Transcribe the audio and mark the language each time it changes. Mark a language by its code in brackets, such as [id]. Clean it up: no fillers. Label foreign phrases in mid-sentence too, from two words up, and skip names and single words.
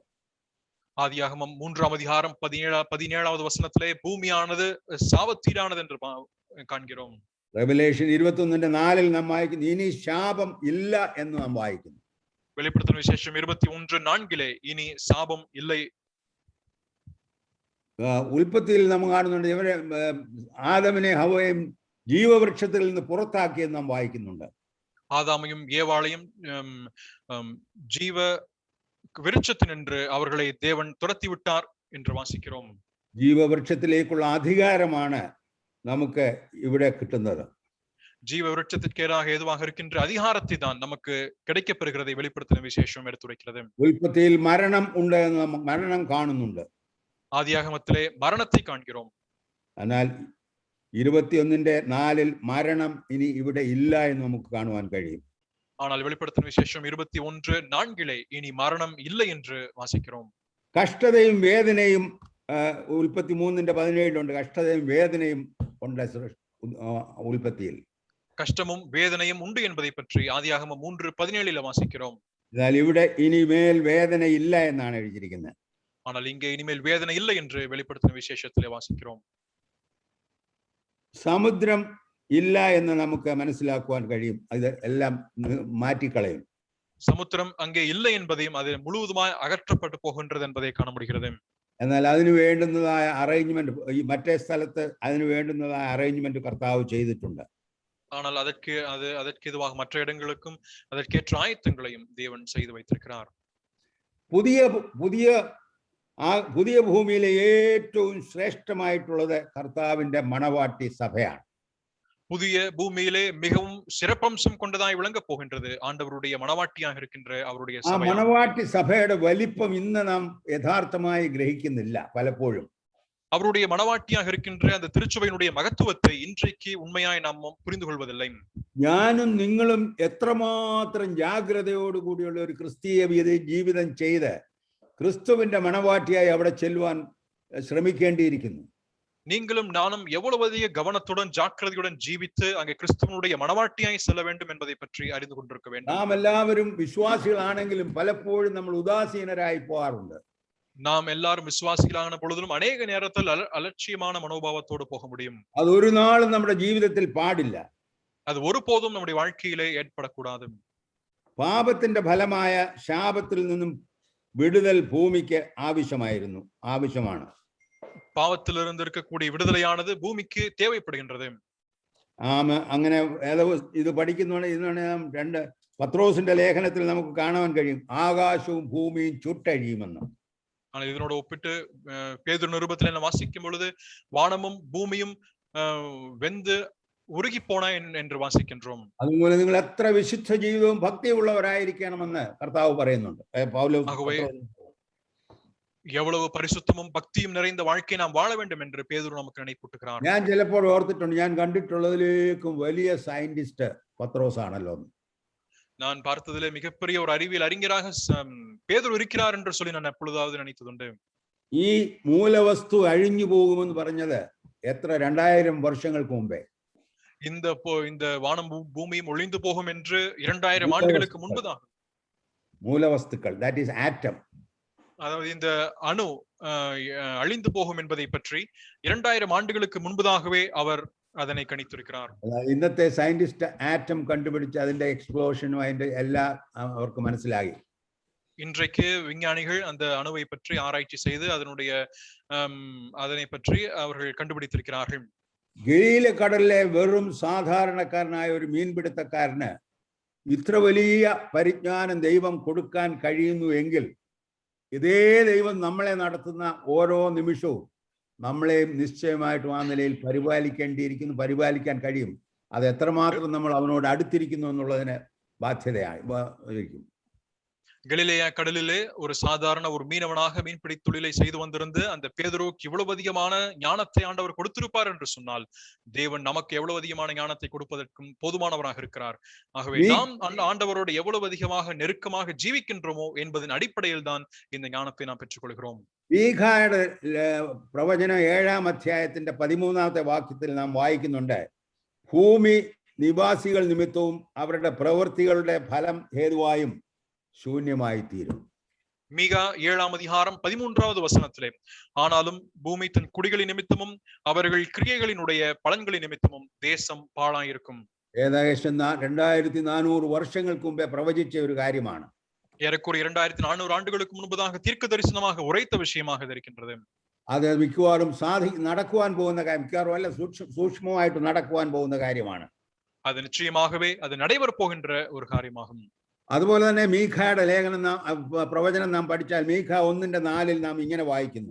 [ta] ஆதியாகமம் 3ஆம் அதிகாரம் 17வது வசனத்திலே பூமியானது சாபத்தீடானது என்று காண்கிறோம். [ml] റെവലേഷൻ 21:4 നാം വായിക്കുന്നു ഇനി ശാപം ഇല്ല എന്ന് നാം വായിക്കുന്നു. [ta] வெளிப்படுத்தின விசேஷம் 21:4 ഇനി சாபம் இல்லை. [ml] ഉൽപ്പത്തിയിൽ നമ്മൾ കാണുന്നുണ്ട് ഇവരെ ആദമിനെ ഹവ്വയും ജീവവൃക്ഷത്തിൽ നിന്ന് പുറത്താക്കിയെന്ന് നാം വായിക്കുന്നുണ്ട്. [ta] ஆதாமையும் ஏவாளையும் ஜீவ விருட்சத்தினின்று அவர்களை தேவன் துரத்தி விட்டார் என்று வாசிக்கிறோம். [ml] ജീവവൃക്ഷത്തിലേക്കുള്ള അധികാരമാണ് നമുക്ക് ഇവിടെ കിട്ടുന്നത്. [ta] ஜீவ விருட்சத்திற்கேறாக ஏதுவாக இருக்கின்ற அதிகாரத்தை தான் நமக்கு கிடைக்கப்பெறுகிறதை வெளிப்படுத்தின விசேஷம் எடுத்துரைக்கிறது. [ml] ഉൽപ്പത്തിയിൽ മരണം ഉണ്ട് എന്ന് മരണം കാണുന്നുണ്ട്. [ta] ஆதியாகமத்திலே மரணத்தை காண்கிறோம். [ml] എന്നാൽ 21:4 മരണം ഇനി ഇവിടെ ഇല്ല എന്ന് നമുക്ക് കാണുവാൻ കഴിയും. [ta] ஆனால் வெளிப்படுத்தின விசேஷம் 21:4 இனி மரணம் இல்லை என்று வாசிக்கிறோம். [ml] കഷ്ടതയും വേദനയും ഉൽപ്പത്തി 3:17 ഉണ്ട്. കഷ്ടതയും വേദനയും ഉണ്ട് ഉൽപ്പത്തിയിൽ. [ta] கஷ்டமும் வேதனையும் உண்டு என்பதை பற்றி ஆதியாகமம் 3:17 வாசிக்கிறோம். [ml] എന്നാൽ ഇവിടെ ഇനിമേൽ വേദന ഇല്ല എന്നാണ് എഴുതിയിരിക്കുന്നത്. [ta] ஆனால் இங்கே இனிமேல் வேதனை இல்லை என்று வெளிப்படுத்தின விசேஷத்திலே வாசிக்கிறோம். [ml] സമുദ്രം ഇല്ല എന്ന് നമുക്ക് മനസ്സിലാക്കുവാൻ കഴിയും. ഇത് എല്ലാം മാറ്റിക്കളയും. [ta] சமுத்திரம் அங்கே இல்லை என்பதையும் அது முழுவதுமாய் அகற்றப்பட்டு போகின்றது என்பதை காண முடிகிறது. [ml] എന്നാൽ അതിനു വേണ്ടുന്നതായ അറേഞ്ച്മെന്റ് ഈ മറ്റേ സ്ഥലത്ത് അതിനു വേണ്ടുന്നതായ അറേഞ്ച്മെന്റ് കർത്താവ് ചെയ്തിട്ടുണ്ട്. [ta] ஆனால் அதற்கு இதுவாக மற்ற இடங்களுக்கும் அதற்கேற்ற ஆயத்தங்களையும் தேவன் செய்து வைத்திருக்கிறார். [ml] പുതിയ ഭൂമിയിലെ ഏറ്റവും ശ്രേഷ്ഠമായിട്ടുള്ളത് കർത്താവിന്റെ മണവാട്ടി സഭയാണ്. [ta] புதிய பூமியிலே மிகவும் சிறப்பம்சம் கொண்டதாய் விளங்க போகின்றது ஆண்டவருடைய மணவாட்டியாக இருக்கின்ற அவருடைய சபை. [ml] മണവാട്ടി സഭയുടെ വലിപ്പം ഇന്ന് നാം യഥാർത്ഥമായി ഗ്രഹിക്കുന്നില്ല പലപ്പോഴും. [ta] அவருடைய மணவாட்டியாக இருக்கின்ற அந்த திருச்சபையினுடைய மகத்துவத்தை இன்றைக்கு உண்மையாய் நாம் புரிந்து கொள்வதில்லை. [ml] ഞാനും നിങ്ങളും എത്രമാത്രം ജാഗ്രതയോടുകൂടിയുള്ള ഒരു ക്രിസ്തീയ ജീവിതം ചെയ്ത് ക്രിസ്തുവിന്റെ മണവാട്ടിയായി അവിടെ ചെല്ലുവാൻ ശ്രമിക്കേണ്ടിയിരിക്കുന്നു. [ta] நீங்களும் நானும் எவ்வளவு அதிக கவனத்துடன் ஜாக்கிரதையுடன் ஜீவித்து அங்கே கிறிஸ்துவனுடைய மணவாட்டியாய் செல்ல வேண்டும் என்பதை பற்றி அறிந்து கொண்டிருக்க வேண்டும். [ml] നാം എല്ലാവരും വിശ്വാസികളാണെങ്കിലും പലപ്പോഴും നമ്മൾ ഉദാസീനരായി പോകാറുണ്ട്. [ta] நாம் எல்லாரும் விசுவாசிகளான பொழுதிலும் அநேக நேரத்தில் அலட்சியமான மனோபாவத்தோடு போக முடியும். [ml] അത് ഒരു നാളും നമ്മുടെ ജീവിതത്തിൽ പാടില്ല. [ta] அது ஒருபோதும் நம்முடைய வாழ்க்கையிலே ஏற்படக்கூடாது. [ml] പാപത്തിന്റെ ഫലമായ ശാപത്തിൽ നിന്നും വിടുതൽ ഭൂമിക്ക് ആവശ്യമാണ്. [ta] பாவத்திலிருந்து இருக்கக்கூடிய விடுதலையானது பூமிக்கு தேவைப்படுகின்றது. [ml] അങ്ങനെ ഇത് പഠിക്കുന്നതുകൊണ്ട് ഇതാണ് രണ്ട് പത്രോസിന്റെ ലേഖനത്തിൽ നമുക്ക് കാണാൻ കഴിയും, ആകാശവും ഭൂമിയും ചുട്ടഴിയുമെന്ന്. [ta] ஆனால் இதனோட ஒப்பிட்டு பேதுரு நிருபத்துல என்ன வாசிக்கும் பொழுது வானமும் பூமியும் வெந்து உருகி போன என்று வாசிக்கின்றோம். [ml] അതുപോലെ നിങ്ങൾ എത്ര വിശുദ്ധ ജീവിതവും ഭക്തിയുള്ളവരായിരിക്കണമെന്ന് കർത്താവ് പറയുന്നുണ്ട്. [ta] எவ்வளவு பரிசுத்தமும் பக்தியும் நிறைந்த வாழ்க்கையை நாம் வாழ வேண்டும் என்று பேதுரு நமக்கு நினைப்பூட்டுகிறார். [ml] ഞാൻ ചിലപ്പോൾ ഓർത്തിട്ടുണ്ട്, ഞാൻ കണ്ടിട്ടുള്ളതിലേക്കും വലിയ സയന്റിസ്റ്റ് പത്രോസ് ആണല്ലോ. [ta] நான் பார்த்ததிலே மிகப்பெரிய ஒரு அறிவியல் அறிஞராக பேதுரு இருக்கிறார் என்று சொல்லி நான் எப்பொழுதாவது நினைத்ததுண்டு. [ml] ഈ മൂലവസ്തു അഴിഞ്ഞു പോകുമെന്ന് പറഞ്ഞത് എത്ര 2000 വർഷങ്ങൾക്ക് മുമ്പേ. [ta] இந்த வானம் பூமியும் ஒளிந்து போகும் என்று 2000 ஆண்டுகளுக்கு முன்புதான். மூலவஸ்துக்கள், [en] that is atom. [ta] அதாவது இந்த அணு அழிந்து போகும் என்பதை பற்றி 2000 ஆண்டுகளுக்கு முன்பதாகவே அவர் அதனை கணித்திருக்கிறார். [ml] ഇന്നത്തെ സയന്റിസ്റ്റ് ആറ്റം കണ്ടുപിടിച്ച് അതിന്റെ എക്സ്പ്ലോഷനും അതിന്റെ എല്ലാം അവർക്ക് മനസ്സിലായി. [ta] இன்றைக்கு விஞ்ஞானிகள் அந்த அணுவை பற்றி ஆராய்ச்சி செய்து அதனை பற்றி அவர்கள் கண்டுபிடித்திருக்கிறார்கள். [ml] ഗലീല കടലിലെ വെറും സാധാരണക്കാരനായ ഒരു മീൻപിടുത്തക്കാരന് ഇത്ര വലിയ പരിജ്ഞാനം ദൈവം കൊടുക്കാൻ കഴിയുന്നു എങ്കിൽ ഇതേ ദൈവം നമ്മളെ നടത്തുന്ന ഓരോ നിമിഷവും നമ്മളെയും നിശ്ചയമായിട്ടും ആ നിലയിൽ പരിപാലിക്കാൻ കഴിയും. അത് എത്രമാത്രം നമ്മൾ അവനോട് അടുത്തിരിക്കുന്നു എന്നുള്ളതിന് ബാധ്യതയായിരിക്കും. [ta] கலிலேயா கடலிலே ஒரு சாதாரண ஒரு மீனவனாக மீன்பிடி தொழிலை செய்து வந்திருந்து அந்த பேதுருவுக்கு இவ்வளவு அதிகமான ஞானத்தை ஆண்டவர் கொடுத்திருப்பார் என்று சொன்னால் தேவன் நமக்கு எவ்வளவு அதிகமான ஞானத்தை கொடுப்பதற்கும் போதுமானவராக இருக்கிறார். ஆகவே நாம் ஆண்டவரோடு எவ்வளவு அதிகமாக நெருக்கமாக ஜீவிக்கின்றோமோ என்பதன் அடிப்படையில் தான் இந்த ஞானத்தை நாம் பெற்றுக்கொள்கிறோம். [ml] മീഖായുടെ പ്രവചനം 7-ാം അധ്യായത്തിന്റെ 13-ാമത്തെ വാക്യത്തിൽ നാം വായിക്കുന്നുണ്ട്, ഭൂമി നിവാസികൾ നിമിത്തവും അവരുടെ പ്രവൃത്തികളുടെ ഫലം ഹേതുവായും ശൂന്യമായി തീരും. [ta] மீகா 7-ாம் அதிகாரம் 13வது வசனத்திலே, ஆனாலும் பூமி தன் குடிகளின் நிமித்தமும் அவர்கள் கிரியைகளினுடைய பலன்களின் நிமித்தமும் தேசம் பாழாயிருக்கும். [ml] ഏകദേശം 2400 വർഷങ്ങൾക്ക് മുമ്പേ പ്രവചിച്ച ഒരു കാര്യമാണ്. [ta] ஏறக்குறைய 2400 ஆண்டுகளுக்கு முன்பதாக தீர்க்க தரிசனமாக உரைத்த விஷயமாக இருக்கின்றது. [ml] അത് മിക്കവാറും നടക്കുവാൻ പോകുന്ന കാര്യം, മിക്കവാറും അല്ല സൂക്ഷ്മമായിട്ട് നടക്കുവാൻ പോകുന്ന കാര്യമാണ്. [ta] அது நிச்சயமாகவே அது நடைபெற போகின்ற ஒரு காரியமாகும். [ml] അതുപോലെ തന്നെ മീഖായുടെ ലേഖനം പ്രവചനം നാം പഠിച്ചാൽ മീഖ 1:4 നാം ഇങ്ങനെ വായിക്കുന്നു,